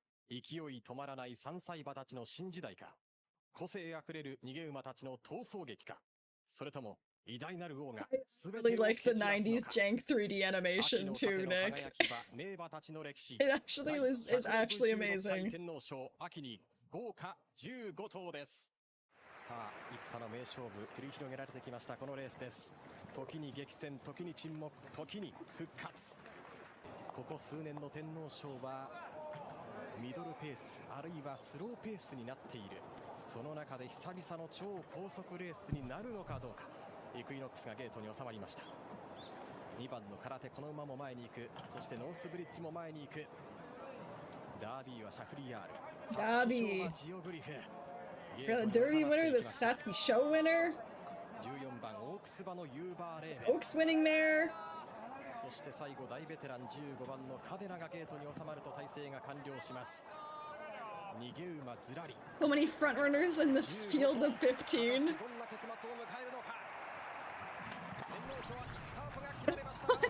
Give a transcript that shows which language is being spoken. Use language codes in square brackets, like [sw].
[ja] 勢い止まらない3歳馬たちの新時代か。個性あふれる逃げ馬たちの逃走劇か。それとも偉大なる王が全てを [en] really like the 90s jank 3D animation too, Nick. It actually is actually amazing. [ja] 天皇賞秋に豪華15頭です。さあ、幾多の名勝負繰り広げられてきましたこのレースです。時に激戦、時に沈黙、時に復活。ここ数年の天皇賞はミドルペースあるいはスローペースになっている。その中で久々の超高速レースになるのかどうか。イクイノックスがゲートに収まりました。2番の空手この馬も前に行く。そしてノースブリッジも前に行く。ダービーはシャフリヤール。ダービー。 [en] The Derby winner, the Satsuki Show winner. [ja] 14番オークス馬のユーバーレーベン。 [en] Oaks winning mare. [ja] そして最後大ベテラン15番のカデナがゲートに収まると体制が完了します。逃げ馬ずらり。 [en] So many frontrunners in this field of 15. [ja] どんな結末を迎えるのか。天皇賞はスタートが切られました。